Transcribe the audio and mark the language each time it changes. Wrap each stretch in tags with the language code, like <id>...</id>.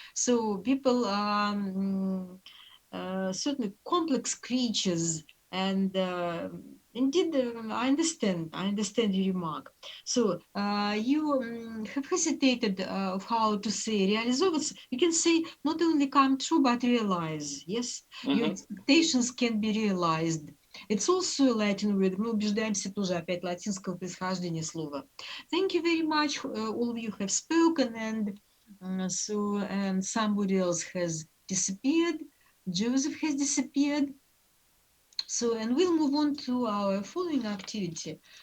<en>So people are certainly complex creatures, and indeed, I understand your remark. So you have hesitated of how to say реализовываться. You can say not only come true, but realize. Yes, your expectations can be realized. It's also a Latin word.</en> <ru>Мы убеждаемся тоже опять латинского происхождения слова.</ru> <en>Thank you very much. All of you have spoken, and somebody else has disappeared. Joseph has disappeared. So, and we'll move on to our following activity.</en>